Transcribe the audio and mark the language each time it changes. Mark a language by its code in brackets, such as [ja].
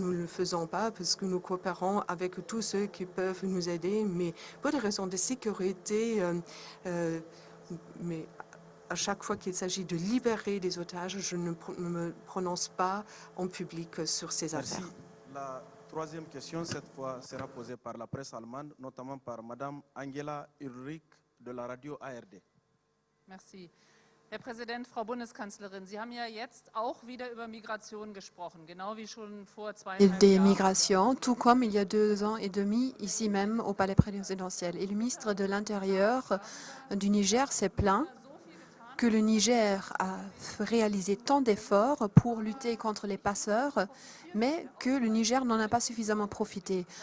[fr] Nous ne le faisons pas parce que nous coopérons avec tous ceux qui peuvent nous aider, mais pour des raisons de sécurité, mais à chaque fois qu'il s'agit de libérer des otages, je ne me prononce pas en public sur ces affaires. Merci. La troisième question, cette fois, sera posée par la presse allemande, notamment par Madame Angela Ulrich de la radio ARD. Merci. [de] Herr Präsident, Frau Bundeskanzlerin, Sie haben ja jetzt auch wieder über Migration gesprochen, genau wie schon vor 2,5 [fr] Des [de] Jahren. [fr] migrations, tout comme il y a 2 ans et demi, ici même au palais présidentiel. Et le ministre de l'Intérieur du Niger s'est plaint que le Niger a réalisé tant d'efforts pour lutter contre les passeurs, mais que le Niger n'en a pas suffisamment profité.